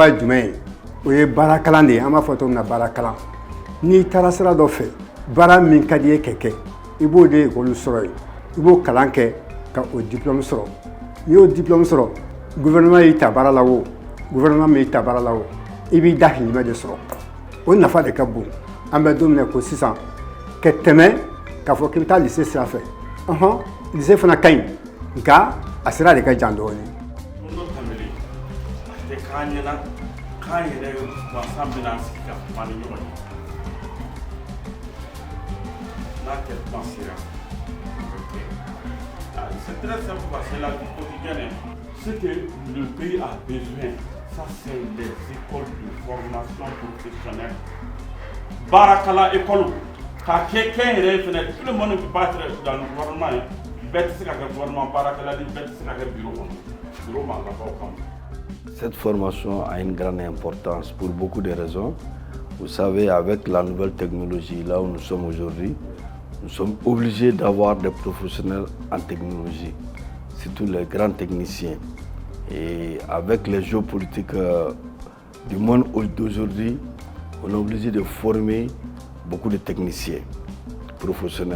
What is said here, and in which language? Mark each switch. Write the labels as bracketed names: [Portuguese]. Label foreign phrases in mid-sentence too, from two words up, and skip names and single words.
[Bambara] ye jumɛn ye o ye baara kalan de ye an b'a fɔ cogo min na baara kalan n'i taara sira dɔ fɛ baara min ka di ye ka kɛ i b'o de école sɔrɔ yen i b'o kalan kɛ ka o diplôme sɔrɔ n'i y'o diplôme sɔrɔ gouvernement y'i ta baara la o gouvernement m'i ta baara la o i b'i da hirimɛ de sɔrɔ o nafa de ka bon an bɛ don min na ko sisan ka tɛmɛ k'a fɔ k'i bɛ taa lycée sira fɛ lycée fana ka ɲi nka a sira de ka jan dɔɔnin. k'an yɛrɛ mansa bɛna sigi ka kuma ni ɲɔgɔn ye n'a kɛ kuma sera [French] c'est très simple parce que la vie quotidienne ce que le pays a besoin ça c'est des écoles de formation professionnelle [Bambara] barakala école ka kɛ yɛrɛ fɛnɛ [French] tout le monde ne peut pas être dans le gouvernement [Bambara] bɛɛ tɛ se ka kɛ gouvernement baarakɛla ni bɛɛ tɛ se ka kɛ bureau kɔnɔ bureau ma ka bɔ o kama. [French] Cette formation a une grande importance pour beaucoup de raisons. Vous savez, avec la nouvelle technologie, là où nous sommes aujourd'hui, nous sommes obligés d'avoir des professionnels en technologie, surtout les grands techniciens. Et avec les géopolitiques du monde d'aujourd'hui, on est obligé de former beaucoup de techniciens professionnels.